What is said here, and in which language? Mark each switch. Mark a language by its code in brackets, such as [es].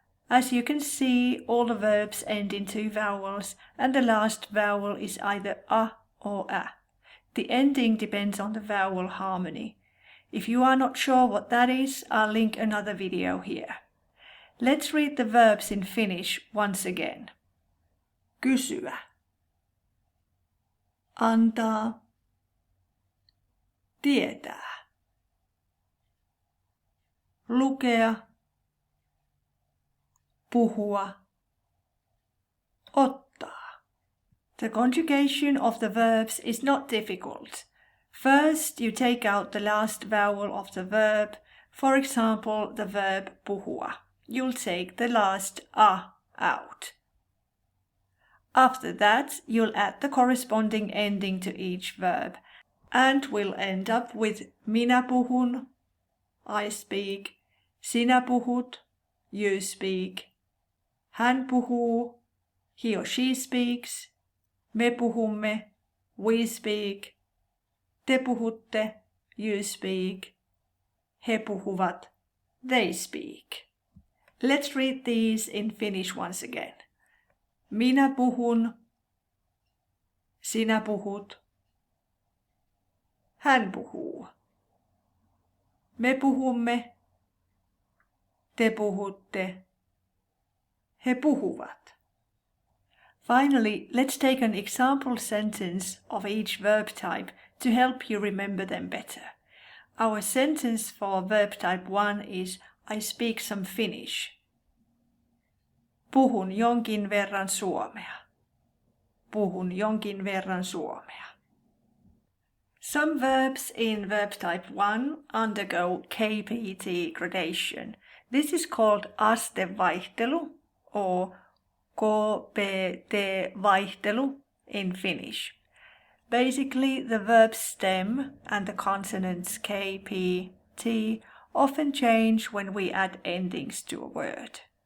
[en] As you can see, all the verbs end in 2 vowels, and the last vowel is either a or a. The ending depends on the vowel harmony. If you are not sure what that is, I'll link another video here. Let's read the verbs in Finnish once again. [fi] Kysyä, antaa, tietää, lukea, puhua, ottaa. [en] The conjugation of the verbs is not difficult. First, you take out the last vowel of the verb, for example, the verb puhua. You'll take the last a out. After that, you'll add the corresponding ending to each verb, and we'll end up with [fi] minä puhun, [en] I speak, [fi] sinä puhut, [en] you speak, [fi] hän puhuu, [en] he or she speaks, [fi] me puhumme, [en] we speak, [fi] te puhutte, [en] you speak, [fi] he puhuvat, [en] they speak. Let's read these in Finnish once again. [fi] Minä puhun, sinä puhut, hän puhuu, me puhumme, te puhutte, he puhuvat. [en] Finally, let's take an example sentence of each verb type to help you remember them better. Our sentence for verb type 1 is I speak some Finnish. [fi] Puhun jonkin verran suomea. Puhun jonkin verran suomea. [en] Some verbs in verb type 1 undergo KPT gradation. This is called astevaihtelu or KPT-vaihtelu in Finnish. Basically, the verb stem and the consonants K, P, T often change when we add endings to a word.